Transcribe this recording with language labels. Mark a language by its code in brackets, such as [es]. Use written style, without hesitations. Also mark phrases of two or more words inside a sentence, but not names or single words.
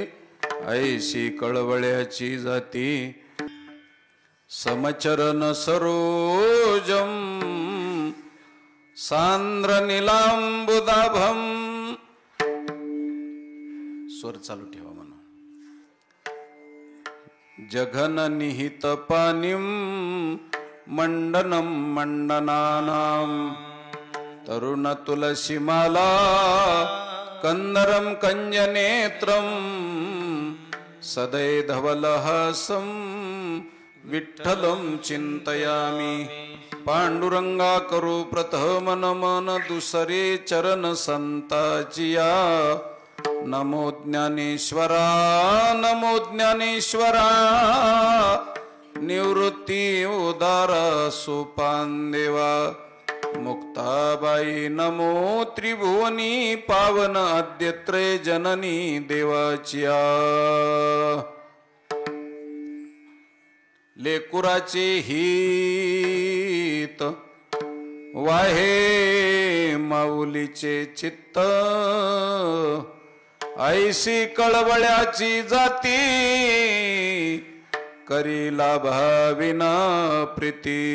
[mr] ऐशी कळवळ्याची जाती [sa] समचरण सरोजम सांद्र निलांबुदाभम. [mr] स्वर चालू ठेवा म्हणून. [sa] जघन निहित पानिम मंडनम मंडनानाम. तरुण तुलसीमाला कंदरम कंजनेत्रम. सदै धवलहासम विठ्ठलम चिंतयामी. [mr] पांडुरंगा करू प्रथम नमन दुसरे चरण संताचिया. नमो ज्ञानेश्वरा निवृत्ती उदारा सोपान देवा. मुक्ताबाई नमो त्रिभुवनी पावन आद्यत्रय जननी देवाचिया. लेकुराचे हित वाहे माऊलीचे चित्त. ऐशी कळवळ्याची जाती करी लाभाविना प्रीती.